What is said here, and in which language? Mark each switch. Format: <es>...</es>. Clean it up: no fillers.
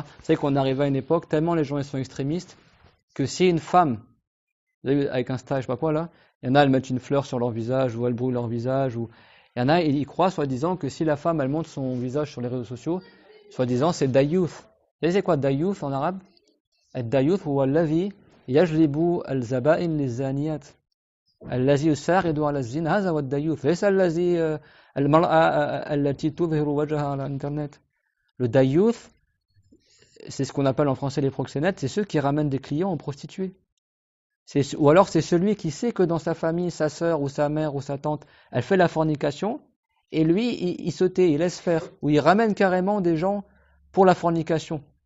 <fr>C'est vrai qu'on arrive à une époque, tellement les gens ils sont extrémistes, que si une femme, vous avez vu, avec un stage, je sais pas quoi là, il y en a elles mettent une fleur sur leur visage, ou elles brûlent leur visage, ou il y en a ils croient soi-disant que si la femme elle montre son visage sur les réseaux sociaux, soi-disant c'est dayouth. Vous savez c'est quoi dayouth en arabe?</fr> <ar>Dayouth huwa alladhi yajlibu al-zaba'in liz-zaniyat. الذي يساعد على الزنا هذا هو الديوث ليس الذي المرأة التي تظهر وجهها على الانترنت.</ar> <fr>Le dayouth, c'est ce qu'on appelle en français les proxénètes, c'est ceux qui ramènent des clients en prostituées. Ou alors c'est celui qui sait que dans sa famille, sa sœur ou sa mère ou sa tante, elle fait la fornication, et lui, il se tait, il laisse faire, ou il ramène carrément des gens pour la fornication.</fr>